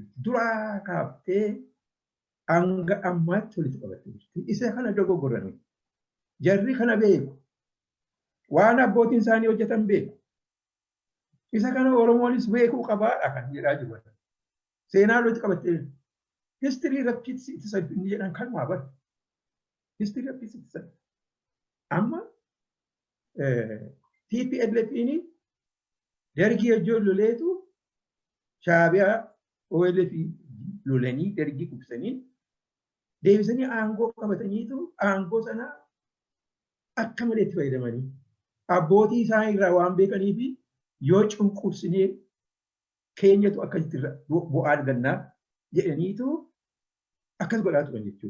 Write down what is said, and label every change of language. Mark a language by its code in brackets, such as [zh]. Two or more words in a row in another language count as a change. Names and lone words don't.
[om] Duraa kaaftee hanga ammaatti walitti qabattee jirti. Isa kana dogoggoranii. Jarri kana beeku. Waan abbootiin isaanii hojjetan beeku. Isa kana Oromoonis beekuu qabaadha kan jedhaa jiru. Seenaa walitti qabattee jirti. [en] History repeats itself [om] inni jedhan kanumaa bara. [en] History repeats itself. [om] Amma TPLF'n dargii wajjin loleetu Shaabiyaa OLF lolanii dargii kubsanii deebisanii aangoo qabataniitu aangoo sana akka malee itti fayyadamanii abbootii isaanii irraa waan beekanii fi yoo cunqursinee keenyatu akkasitti bu'aa argannaa jedhaniitu akkas godhaa turan jechuudha.